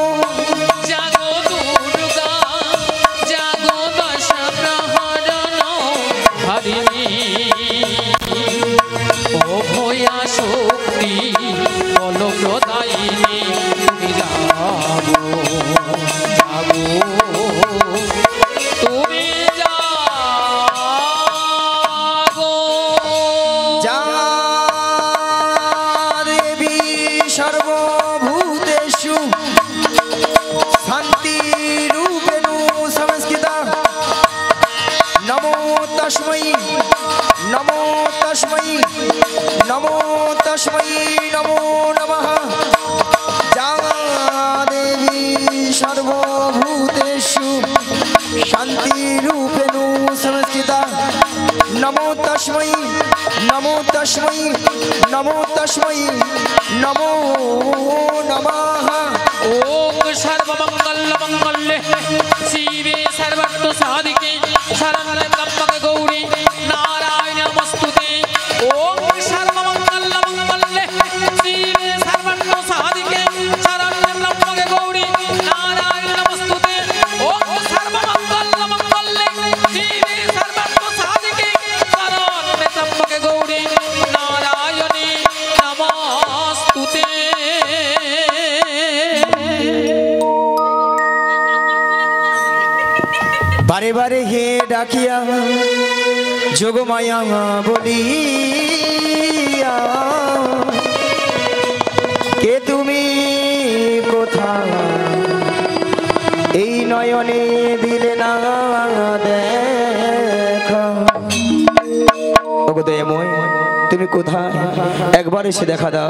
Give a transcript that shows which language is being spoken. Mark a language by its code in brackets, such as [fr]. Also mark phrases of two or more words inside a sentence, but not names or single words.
[bn] জাগো দুর্গা জাগো দশ প্রহরণ ধারিণী অভয়া শক্তি বল প্রদায়িনী তুমি জাগো জাগো তুমি জাগো [sa] যা দেবী সর্বভূতেষু শান্তিরূপেণু সংস্থিতা নমো তস্मै নমো তস্मै নমো তস্मै নমো নমঃ যা দেবী সর্বভূতেষু শান্তিরূপেণু সংস্থিতা নমো তস্मै নমো তস্मै নমো তস্मै নমো নমঃ ওম সর্বমঙ্গল মঙ্গলে শিবে সর্বার্থ সাধিকে শরণ্যে ত্র্যম্বকে গৌরী নারায়ণে নমস্তুতে ওম সর্বমঙ্গল মঙ্গলে শিবে সর্বার্থ সাধিকে শরণ্যে ত্র্যম্বকে গৌরী নারায়ণে নমস্তুতে ওম সর্বমঙ্গল মঙ্গলে শিবে সর্বার্থ সাধিকে শরণ্যে ত্র্যম্বকে গৌরী নারায়ণে নমস্তুতে। [bn] বারে বারে হে ডাকিয়া যোগমায়া বলিয়া কে তুমি কোথায় এই নয়নে দিলে না দেখা ওগো দয়াময় তুমি কোথায় একবার এসে দেখা দাও।